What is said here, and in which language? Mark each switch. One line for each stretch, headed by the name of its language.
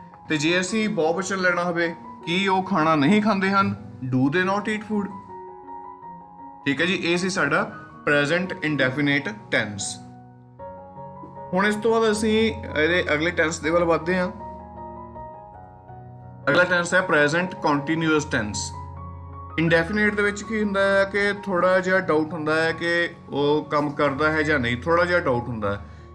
Punjabi: ਤੇ ਜੇ ਅਸੀਂ ਬਹੁਵਚਨ ਲੈਣਾ ਹੋਵੇ, ਕੀ ਉਹ ਖਾਣਾ ਨਹੀਂ ਖਾਂਦੇ ਹਨ?
English: Do they not eat food.
Punjabi: ਠੀਕ ਹੈ ਜੀ। ਇਹ ਸੀ ਸਾਡਾ ਪ੍ਰੈਜ਼ੈਂਟ ਇੰਡੈਫੀਨਿਟ ਟੈਂਸ। ਹੁਣ ਇਸ ਤੋਂ ਬਾਅਦ ਅਸੀਂ ਇਹਦੇ ਅਗਲੇ ਟੈਂਸ ਦੇ ਵੱਲ ਵਧਦੇ ਹਾਂ।
Hindi: अगला टेंस है प्रेजेंट कंटीन्यूअस टेंस।
Punjabi: इंडेफिनेट ਦੇ ਵਿੱਚ ਕੀ ਹੁੰਦਾ ਹੈ ਕਿ ਥੋੜਾ ਜਿਹਾ ਡਾਊਟ ਹੁੰਦਾ ਹੈ ਕਿ ਉਹ ਕੰਮ ਕਰਦਾ ਹੈ ਜਾਂ ਨਹੀਂ, ਥੋੜਾ ਜਿਹਾ ਡਾਊਟ ਹੁੰਦਾ ਹੈ।